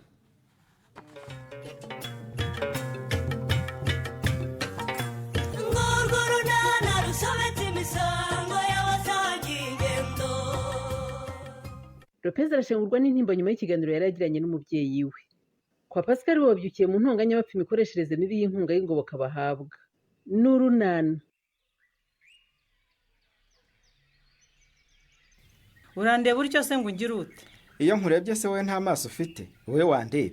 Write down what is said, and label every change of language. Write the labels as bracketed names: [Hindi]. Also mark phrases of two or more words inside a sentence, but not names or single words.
[Rundi] Lopez arashengurwa n'intimba nyuma y'ikiganiro yaragiranye n'umuvyeyi we. Kwa Pascal babyukiye mu ntonganya bapfa imikoreshereze mibi y'inkunga y'ingoboka bahabwa. N'urunana. Urandeba uryo se ngo ungire ute? Iyo nkurebye se wowe nta maso ufite, wowe wandebye.